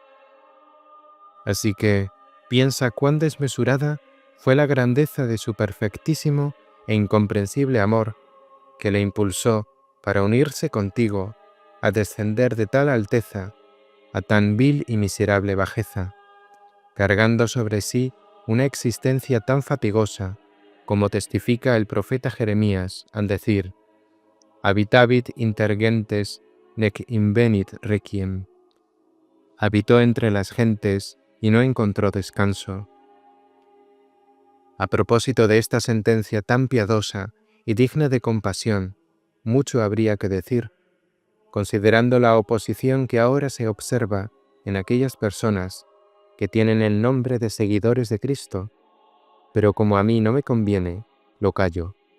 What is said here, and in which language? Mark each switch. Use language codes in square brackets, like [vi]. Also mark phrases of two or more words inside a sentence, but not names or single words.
[es] Así que piensa cuán desmesurada fue la grandeza de su perfectísimo e incomprensible amor que le impulsó para unirse contigo a descender de tal alteza a tan vil y miserable bajeza, cargando sobre sí una existencia tan fatigosa como testifica el profeta Jeremías al decir [la] «Habitavit inter gentes nec invenit requiem». [es] Habitó entre las gentes y no encontró descanso. A propósito de esta sentencia tan piadosa y digna de compasión, mucho habría que decir, considerando la oposición que ahora se observa en aquellas personas que tienen el nombre de seguidores de Cristo, pero como a mí no me conviene, lo callo.